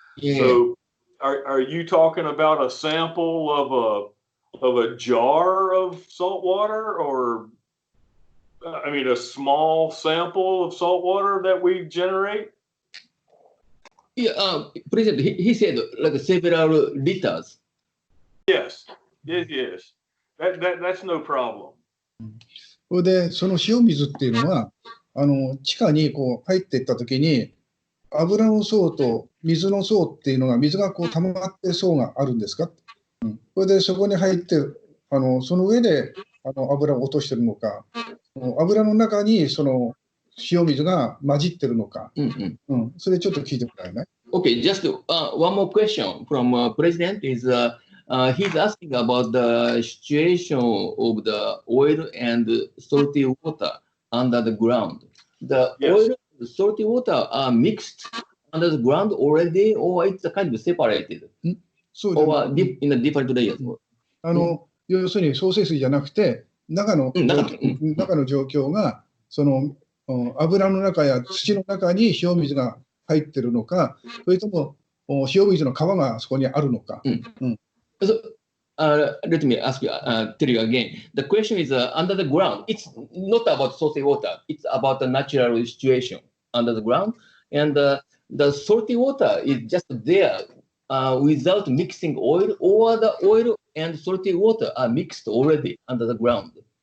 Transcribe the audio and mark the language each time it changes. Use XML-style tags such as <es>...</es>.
<en>So, are you talking about a sample of a jar of salt water, or I mean a small sample of salt water that we generate? Yeah, President, he said like several liters. Yes. That's no problem.</en> <ja>それで、その塩水っていうのは、地下にこう入っていったときに、油の層と水の層っていうのが、水がこう溜まって層があるんですか？それでそこに入って、その上で油を落としてるのか、油の中にその塩水が混じってるのか、それちょっと聞いてもらえない？</ja> <en>Okay, just one more question from President is he's asking about the situation of the oil and salty water under the ground. The oil and salty water are mixed under the ground already, or it's kind of separated, or in a different layers.</en> <ja>要するに、創生水じゃなくて、中の状況が、その油の中や土の中に塩水が入ってるのか、それとも塩水の川がそこにあるのか。</ja> <en>So, let me ask you, tell you again. The question is under the ground. It's not about salty water. It's about the natural situation under the ground. And the salty water is just there without mixing oil, or the oil and salty water are mixed already under the ground.</en>